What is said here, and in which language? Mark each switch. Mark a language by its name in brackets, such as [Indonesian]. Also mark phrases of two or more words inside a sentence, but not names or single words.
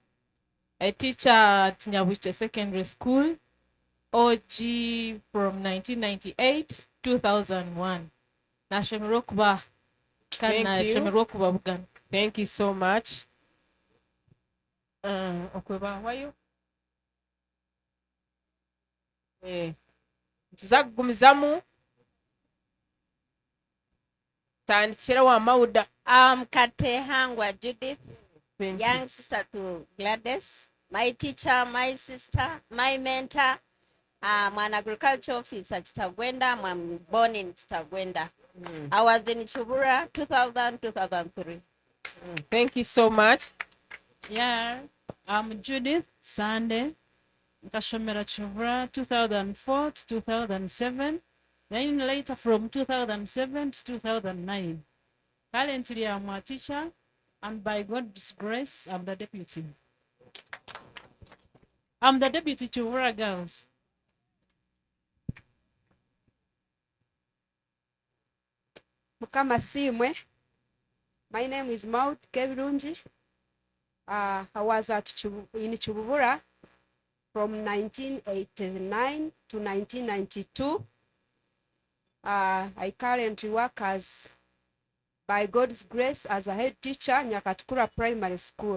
[English] I teach at Nyabuche Secondary School, OG from 1998 2001. [Nyankole] Nashemerokba. [English] Thank you so much. Okweba, why you? [Nyankole] Tuzagumizamu. Tandikira wa Mauda. [English] Katehangwa Judith, young sister to Gladys, my teacher, my sister, my mentor. I'm an agriculture officer at Tagwenda. I'm born in Tagwenda. I was in Kibura 2000-2003. Thank you so much. Yeah, I'm Judith Sunday. [Nyankole] Nkashomera Kibura 2004 to 2007. [English] Then later from 2007 to 2009. Currently I'm a teacher, and by God's grace, I'm the deputy. I'm the deputy Kibura girls. [Nyankole] Mukama Simwe. [English] My name is Maud Kebirunji. I was in Kibura from 1989 to 1992. I currently work as, by God's grace, as a head teacher in Nyakatukura Primary School.